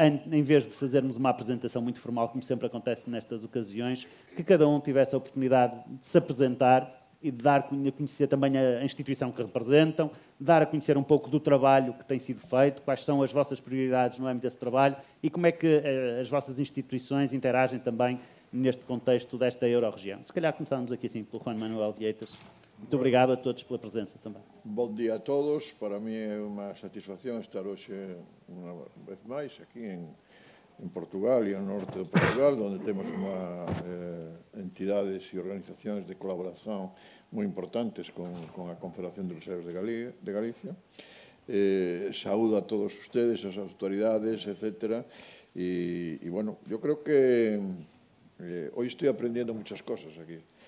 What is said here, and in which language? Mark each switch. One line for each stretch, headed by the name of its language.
Portuguese: em vez de fazermos uma apresentação muito formal, como sempre acontece nestas ocasiões, que cada um tivesse a oportunidade de se apresentar e de dar a conhecer também a instituição que representam, dar a conhecer um pouco do trabalho que tem sido feito, quais são as vossas prioridades no âmbito desse trabalho e como é que as vossas instituições interagem também neste contexto desta euro-região. Se calhar começamos aqui assim pelo Juan Manuel Vieitas. Muito obrigado a todos pela presença também. Bom dia a todos.
Galician: Para mí é unha satisfacción estar hoxe unha vez máis aquí en Portugal e no norte de Portugal, onde temos entidades e organizacións de colaboración moi importantes con a Confederación de Museos de Galicia. Saúdo a todos ustedes, as autoridades, etc.
Spanish: Y bueno, yo creo que hoy estoy aprendiendo muchas cosas aquí.